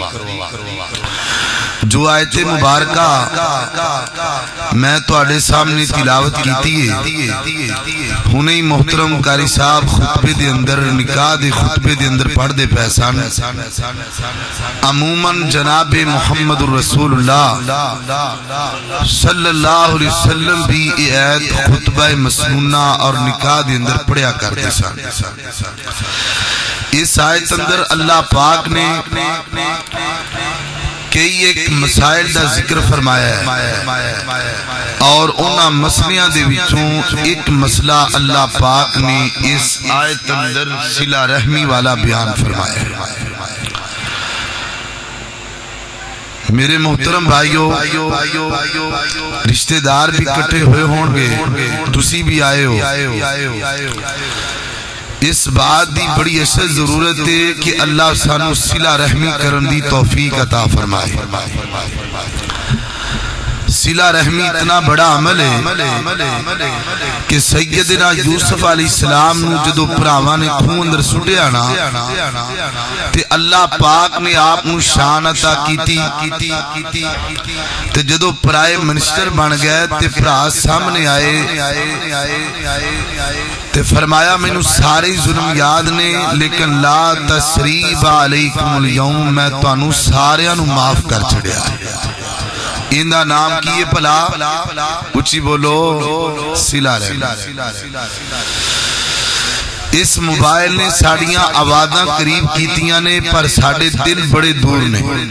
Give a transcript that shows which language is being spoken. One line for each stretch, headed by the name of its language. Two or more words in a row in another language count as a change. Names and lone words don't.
Punjabi: ਜੋ ਆਇਤੇ ਮੁਬਾਰਕਾ ਮੈਂ ਤੁਹਾਡੇ ਸਾਹਮਣੇ ਤਿਲਾਵਤ ਕੀਤੀ ਹੈ, ਹੁਣੇ ਹੀ ਮੋਹਤਰਮ ਕਾਰੀ ਸਾਹਿਬ ਖੁਤਬੇ ਦੇ ਅੰਦਰ, ਨਿਕਾਹ ਦੇ ਖੁਤਬੇ ਦੇ ਅੰਦਰ ਪੜ੍ਹਦੇ ਪਏ ਸਨ। ਅਮੂਮਨ ਜਨਾਬੇ ਮੁਹੰਮਦ ਰਸੂਲੁੱਲਾਹ
Arabic: صلى الله عليه وسلم
Punjabi: ਭੀ ਯੇ ਆਇਤ ਖੁਤਬਾ ਮਸਨੂਨਾ ਔਰ ਨਿਕਾਹ ਦੇ ਅੰਦਰ ਪੜ੍ਹਿਆ ਕਰਤੇ ਸਨ।
Urdu: اس آیت اندر اللہ پاک نے کئی ایک مسائل کا ذکر فرمایا ہے اور
Punjabi: ਉਨ੍ਹਾਂ ਮਸਲਿਆਂ ਦੇ ਵਿਚੋਂ ਇੱਕ ਮਸਲਾ ਅੱਲਾਹ ਪਾਕ ਨੇ ਇਸ ਆਇਤ ਅੰਦਰ ਸਿਲਾ ਰਹਮੀ ਵਾਲਾ ਬਿਆਨ ਫ਼ਰਮਾਇਆ ਹੈ।
Urdu: میرے محترم بھائیو، رشتہ دار بھی اکٹھے ہوئے ہوں گے,
Punjabi: ਤੁਸੀ ਭੀ ਆਏ ਹੋ।
Urdu: اس بات کی بڑی اصل ضرورت ہے کہ
Punjabi: ਅੱਲਾਹ ਸਾਨੂੰ ਸਿਲਾ ਰਹਮੀ ਕਰਨ ਦੀ ਤੌਫ਼ੀਕ ਅਤਾ ਫ਼ਰਮਾਏ। ਸਿਲਾ ਰਹਮੀ ਇਤਨਾ ਬੜਾ ਅਮਲ ਹੈ ਕਿ ਸੱਯਦਨਾ ਯੂਸੁਫ਼ ਅਲੈਹਿੱਸਲਾਮ ਨੂੰ ਜਦੋਂ ਭਰਾਵਾਂ ਨੇ ਖੂਹ ਅੰਦਰ ਸੁੱਟਿਆ ਨਾ, ਤੇ ਅੱਲਾਹ ਪਾਕ ਨੇ ਆਪ ਨੂੰ ਸ਼ਾਨ ਅਤਾ ਕੀਤੀ, ਤੇ ਜਦੋਂ ਪਰਾਏ ਮਿਨਿਸਟਰ ਬਣ ਗਏ ਤੇ ਭਰਾ ਸਾਹਮਣੇ ਆਏ ਤੇ ਫ਼ਰਮਾਇਆ ਮੈਨੂੰ ਸਾਰੇ ਜ਼ੁਲਮ ਯਾਦ ਨੇ, ਲੇਕਿਨ
Arabic: لا تثريب عليكم اليوم,
Punjabi: ਮੈਂ ਤੁਹਾਨੂੰ ਸਾਰਿਆਂ ਨੂੰ ਮਾਫ਼ ਕਰ ਛੱਡਿਆ। ਇਨਕਾ ਨਾਮ ਕੀ ਹੈ ਭਲਾ? ਉੱਚੀ ਬੋਲੋ, ਸਿਲਾ ਰਹਮੀ। ਇਸ ਮੋਬਾਈਲ ਨੇ ਸਾਡੀਆਂ ਆਵਾਜ਼ਾਂ ਕਰੀਬ ਕੀਤੀਆਂ ਨੇ, ਪਰ ਸਾਡੇ ਦਿਲ ਬੜੇ ਦੂਰ ਨੇ।